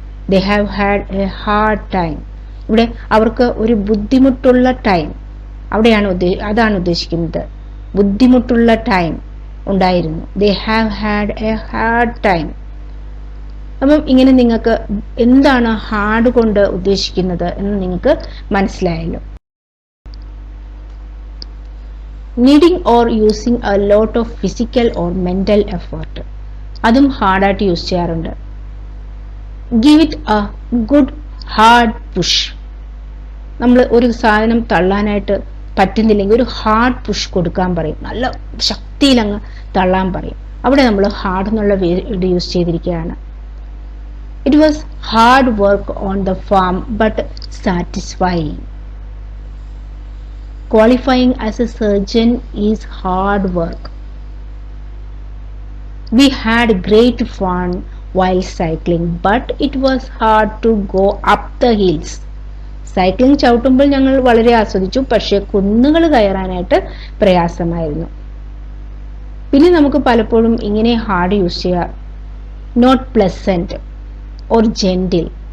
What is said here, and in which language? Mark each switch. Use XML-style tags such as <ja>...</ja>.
<en>They have had a hard time.</en> <ml>ഇവിടെ അവർക്ക് ഒരു ബുദ്ധിമുട്ടുള്ള ടൈം, അതാണ് ഉദ്ദേശിക്കുന്നത്. ബുദ്ധിമുട്ടുള്ള ടൈം ഉണ്ടായിരുന്നു.</ml> <en>They have had a hard time.</en> <ml>അപ്പം ഇങ്ങനെ നിങ്ങൾക്ക് എന്താണ് ഹാർഡ് കൊണ്ട് ഉദ്ദേശിക്കുന്നത് എന്ന് നിങ്ങൾക്ക് മനസ്സിലായല്ലോ.</ml> <en>needing or using a lot of physical or mental effort,</en> <ml>അതും ഹാർഡായിട്ട് യൂസ് ചെയ്യാറുണ്ട്.</ml> <en>Give it a good hard push.</en> <ml>നമ്മൾ ഒരു സാധനം തള്ളാനായിട്ട് പറ്റുന്നില്ലെങ്കിൽ ഒരു ഹാർഡ് പുഷ് കൊടുക്കാൻ പറയും, നല്ല ശക്തിയിലങ്ങ് തള്ളാൻ പറയും. അവിടെ നമ്മൾ ഹാർഡ് എന്നുള്ള വേർഡ് യൂസ് ചെയ്തിരിക്കുകയാണ്.</ml> <en>It was hard work on the farm but satisfying. Qualifying as a surgeon is hard work. We had great fun while cycling, but it was hard to go up the hills.</en> <ml>Cycling ചവിട്ടുമ്പോൾ ഞങ്ങൾ വളരെ ആസ്വദിച്ചു, പക്ഷേ കുന്നുകൾ കയറാനായിട്ട് പ്രയാസമായിരുന്നു. പിന്നെ നമുക്ക് പലപ്പോഴും ഇങ്ങനെ ഹാർഡ് യൂസ് ചെയ്യാം.</ml> <en>Not pleasant or gentle.</en>